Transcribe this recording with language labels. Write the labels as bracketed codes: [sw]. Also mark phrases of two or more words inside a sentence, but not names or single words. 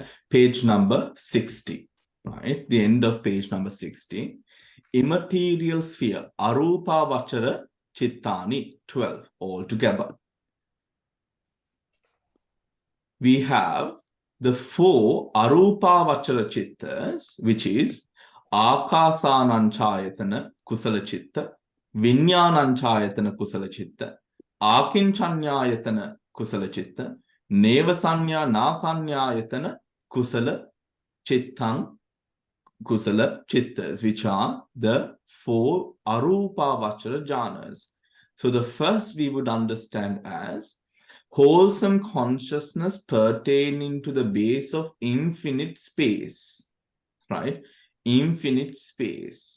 [en] Page number 60, right? The end of page number 60. Immaterial sphere, [pi] Arupa Vachara Chittani, 12 altogether. [en] We have the 4 [pi] Arupa Vachara Chittas, [en] which is [pi] Akasananchayatana Kusala Chitta, Vinyananchayatana Kusala Chitta, Akinchanyayatana Kusala Chitta, Nevasanya Nasanyayatana Kusala Chittan Kusala Chittas, [en] which are the 4 [pi] Arupa Vachara jhanas. [en] So the first we would understand as wholesome consciousness pertaining to the base of infinite space, right? Infinite space.